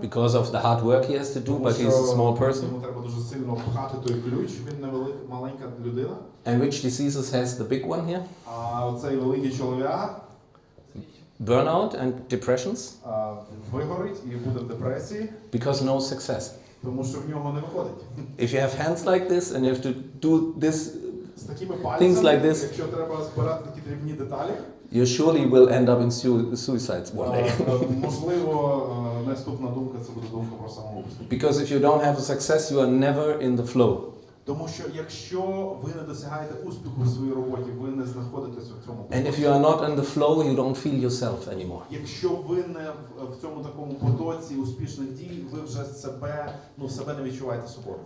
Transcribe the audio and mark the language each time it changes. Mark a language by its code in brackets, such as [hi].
[en] Because of the hard work he has to do, but he's a small person. [uk] Йому треба дуже сильно пхати той ключ, він невелика, маленька людина. [en] And which diseases has the big one here? [uk] А оцей великий чолов'яга [en] Burnout and depressions? [uk] Вигорить і буде в депресії. [en] Because no success. [uk] Тому що в нього не виходить. [en] If you have hands like this and you have to do this, [uk] З такими [en] things [uk] пальцями, [en] like this, [uk] якщо треба збирати такі дрібні деталі, [en] you surely will end up in suicides one day. [uk] можливо, наступна думка це буде думка про самогубство. [en] Because if you don't have a success, you are never in the flow. [uk] Тому що якщо ви не досягаєте успіху в своїй роботі, ви не знаходитесь в цьому потоці. [en] And if you are not in the flow, you don't feel yourself anymore. [uk] Якщо ви не в цьому такому потоці успішних дій, ви вже себе не відчуваєте собою.